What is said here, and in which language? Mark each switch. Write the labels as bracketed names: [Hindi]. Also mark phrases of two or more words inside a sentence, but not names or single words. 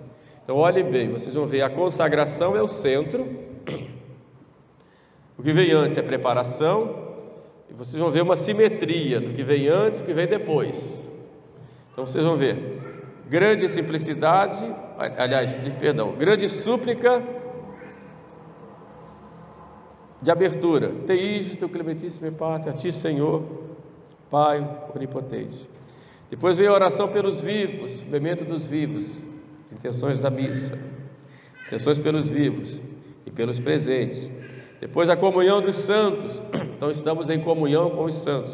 [Portuguese] Então olhem bem, vocês vão ver a consagração é o centro, o que vem antes é preparação, e vocês vão ver uma simetria do que vem antes e do que vem depois. Então vocês vão ver grande simplicidade, grande súplica de abertura. [Latin] Teísto, clementíssimo Pater, [Portuguese] a ti, Senhor, Pai onipotente. Depois vem a oração pelos vivos, o memento dos vivos, as intenções da missa, intenções pelos vivos e pelos presentes. Depois a comunhão dos santos, então estamos em comunhão com os santos.